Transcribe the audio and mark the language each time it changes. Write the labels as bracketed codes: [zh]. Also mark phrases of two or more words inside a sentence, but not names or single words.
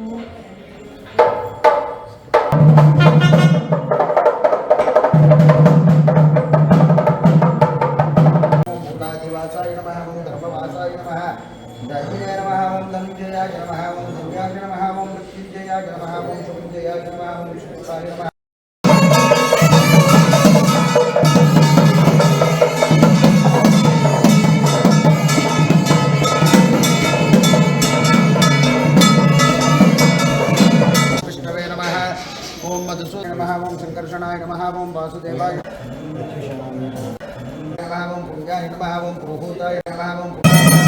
[sa] మూలాదివాసాయ నమః, ఓం ధర్మవాసాయ నమః, దైవినే నమః, ఓం ధనుంజయాయ నమః, ఓం ధన్యాయ నమః, ఓం మృత్యుంజయాయ నమః, ఓం శుభంజయాయ నమః, ఓం విష్ణుపాయ నమః. ओम मधुसूदनाय नमः, ओम संकर्षणाय नमः, ओम वासुदेवाय नमः, ओम पुण्याय नमः, ओम पुरोहिताय नमः, ओम